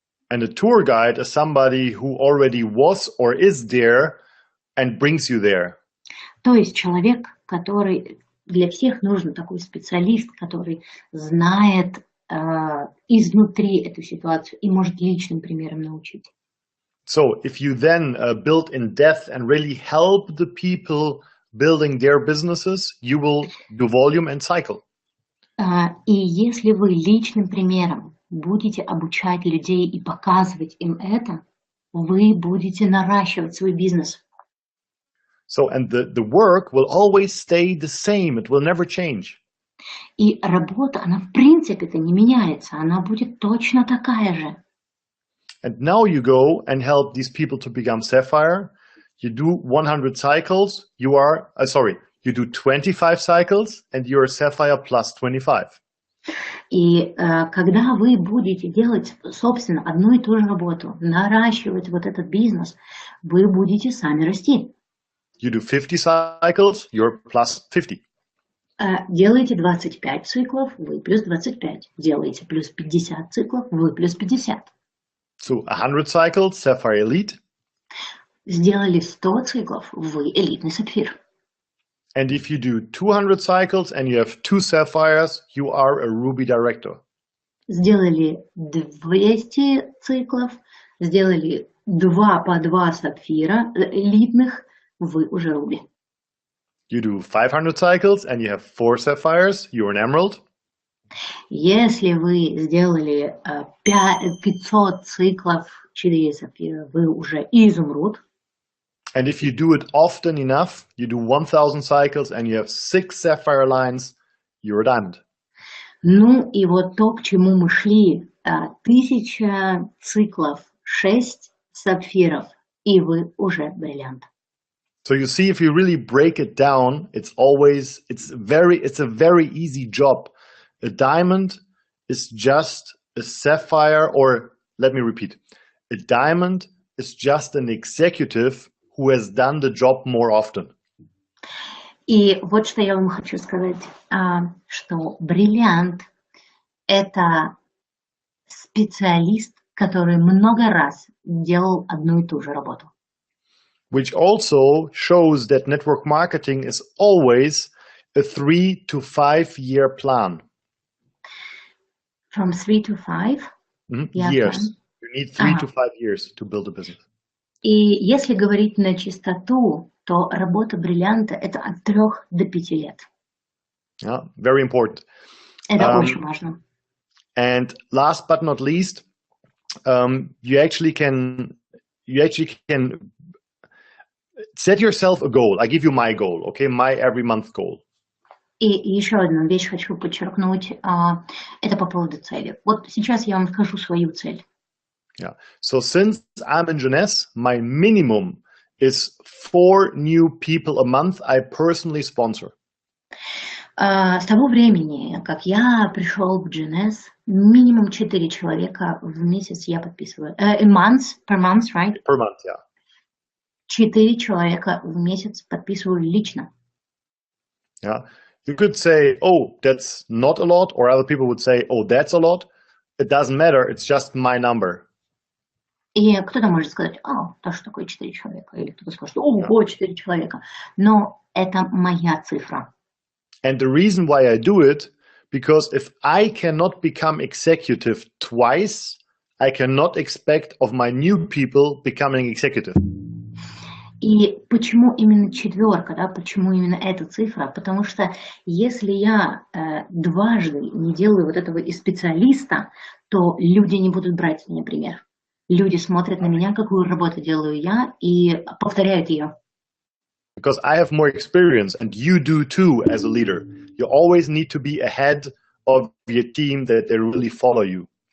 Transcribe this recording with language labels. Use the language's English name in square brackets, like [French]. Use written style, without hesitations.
[English] And a tour guide is somebody who already was or is there and brings you there. [Russian] То есть человек, который для всех нужен такой специалист, который знает изнутри эту ситуацию и может личным примером научить. [English] So if you then build in depth and really help the people building their businesses, you will do volume and cycle. [Russian] И если вы личным примером будете обучать людей и показывать им это, вы будете наращивать свой бизнес. [English] So, and the work will always stay the same. It will never change. [Russian] И работа, она в принципе-то не меняется, она будет точно такая же. [English] And now you go and help these people to become sapphire. You do 100 cycles. You do 25 cycles and you're sapphire plus 25. [Russian] И когда вы будете делать, собственно, одну и ту же работу, наращивать вот этот бизнес, вы будете сами расти. [English] You do 50 cycles, you're plus 50. [Russian] Делаете 25 циклов, вы плюс 25. Делаете плюс 50 циклов, вы плюс 50. [English] So 100 cycles, sapphire elite. [Russian] Сделали 100 циклов, вы элитный сапфир. [English] And if you do 200 cycles and you have 2 sapphires, you are a ruby director. [Russian] Сделали 200 циклов, сделали 2 по 2 сапфира элитных, вы уже руби. [English] You do 500 cycles and you have 4 sapphires, you're an emerald. [Russian] Если вы сделали 500 циклов 4 сапфира, вы уже изумруд. [English] And if you do it often enough, you do 1000 cycles and you have 6 sapphire lines, you're a diamond. [Russian] Ну и вот то, к чему мы шли, 1000 циклов, 6 сапфиров, и вы уже бриллиант. [English] So you see, if you really break it down, it's a very easy job. A diamond is just a sapphire, or let me repeat, a diamond is just an executive who has done the job more often. [Russian] И вот что я вам хочу сказать, что бриллиант – это специалист, который много раз делал одну и ту же работу. [English] Which also shows that network marketing is always a 3 to 5 year plan. From 3 to 5 years. You need 3 to 5 years to build a business. [Russian] И если говорить на чистоту, то работа бриллианта – это от 3 до 5 лет. [English] Yeah, very important. [Russian] Это очень важно. [English] And last but not least, you actually can set yourself a goal. I give you my goal, okay? My every month goal. [Russian] И еще одну вещь хочу подчеркнуть, это по поводу цели. Вот сейчас я вам скажу свою цель. Yeah. [English] So since I'm in Jeunesse, my minimum is 4 new people a month I personally sponsor. [Russian] С того времени, как я пришел в Jeunesse, минимум 4 человека в месяц я подписываю. [English] Per month, right? Per month, yeah. [Russian] 4 человека в месяц подписываю лично. Yeah. [English] You could say, oh, that's not a lot, or other people would say, oh, that's a lot. It doesn't matter, it's just my number. [Russian] И кто-то может сказать, то что такое 4 человека, или кто-то скажет, ого, 4 человека. Но это моя цифра. [English] And the reason why I do it, because if I cannot become executive twice, I cannot expect of my new people becoming executive. [Russian] И почему именно 4, да? Почему именно эта цифра? Потому что если я дважды не делаю вот этого из специалиста, то люди не будут брать меня пример. Люди смотрят на меня, какую работу делаю я, и повторяют ее. [English] Because I have more experience, and you do too as a leader. You always need to be ahead of your team, that they really follow you.